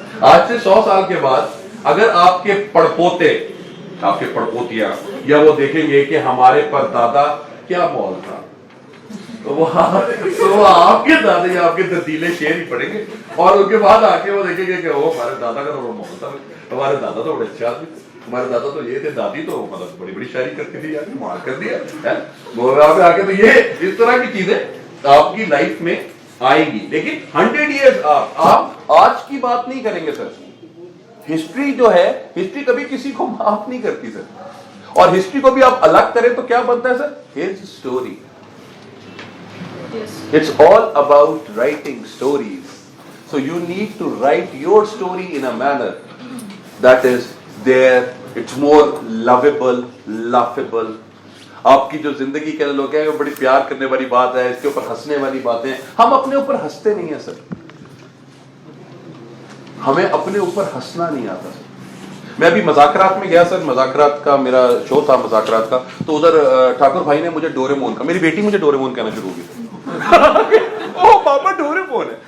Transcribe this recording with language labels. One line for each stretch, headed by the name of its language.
Urdu: آج سے 100 سال کے بعد اگر آپ کے پڑپوتے, آپ کے پڑپوتیاں, یا وہ دیکھیں گے کہ ہمارے پردادا کیا ماحول تھا, تو وہ آپ کے دادا یا آپ کے ترتیلے شعر ہی پڑھیں گے, اور ان کے بعد آ کے وہ دیکھیں گے کہ وہ ہمارے دادا کا تو وہ ماحول تھا, ہمارے دادا تو بڑے اچھے آدمی تھے, ہمارے دادا تو یہ تھے, دادی تو مطلب بڑی بڑی شاعری کرتی تھی, یار مار کر دیا وہ آ کے. تو یہ اس طرح کی چیزیں آپ کی لائف میں آئیں گی. لیکن 100 ایئرز آپ آج کی بات نہیں کریں گے سر. ہسٹری جو ہے, ہسٹری کبھی کسی کو معاف نہیں کرتی سر, اور ہسٹری کو بھی آپ الگ کریں تو کیا بنتا ہے سر,
English: His story. It's all about writing stories. So you need to write your story in a manner that is there, it's more lovable, laughable.
Urdu: آپ کی جو زندگی کے لوگ ہیں وہ بڑی پیار کرنے والی بات ہے, اس کے اوپر ہنسنے والی باتیں. ہم اپنے اوپر ہنستے نہیں ہیں سر, ہمیں اپنے اوپر ہنسنا نہیں آتا سر. میں ابھی مذاکرات میں گیا سر, مذاکرات کا میرا شو تھا مذاکرات کا, تو ادھر ٹھاکر بھائی نے مجھے ڈوریمون کا, میری بیٹی مجھے ڈوریمون کہنا شروع کی, او پاپا ڈوریمون ہے.